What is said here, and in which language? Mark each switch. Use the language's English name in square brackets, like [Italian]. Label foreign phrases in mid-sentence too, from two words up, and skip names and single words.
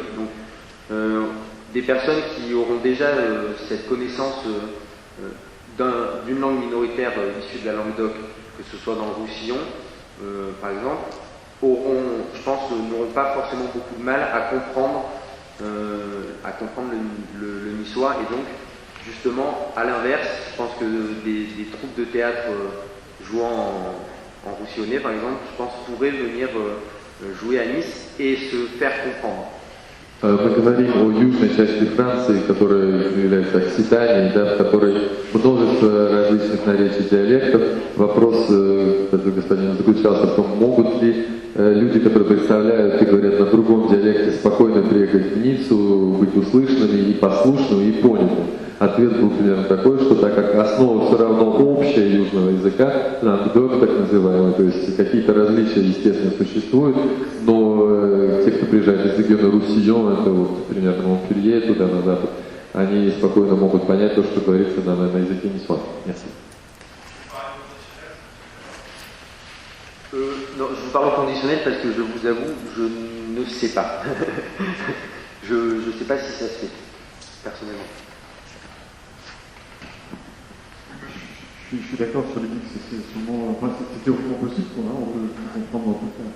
[French] Donc, des personnes qui auront déjà cette connaissance d'une langue minoritaire issue de la langue d'oc, que ce soit dans le Roussillon, par exemple, je pense, n'auront pas forcément beaucoup de mal à comprendre le niçois. Et donc, justement, à l'inverse, je pense que des troupes de théâtre jouant en roussillonnais, par exemple, je pense pourraient venir jouer à Nice et se faire comprendre. [Russian] Мы говорим о южной части Франции, которая является Окситанией, да, в которой множество различных наречий диалектов. Вопрос, который господин заключался в том, могут ли люди, которые представляют и говорят на другом диалекте, спокойно приехать в Ниццу, быть услышанными и послушными и понятыми. Ответ был примерно такой, что так как основа все равно общая южного языка, лангдок так называемый, то есть какие-то различия, естественно, существуют, но те, кто приезжает из региона Руссillon, это вот примерно Монпелье, туда на запад, они спокойно могут понять то, что говорится на языке ниçois. [French] Non, je vous parle au conditionnel parce que je vous avoue, je ne sais pas. Je ne sais pas si ça se fait, personnellement. Je suis d'accord sur l'idée que c'est sûrement, enfin, c'est théoriquement possible qu'on on peut comprendre en tout cas.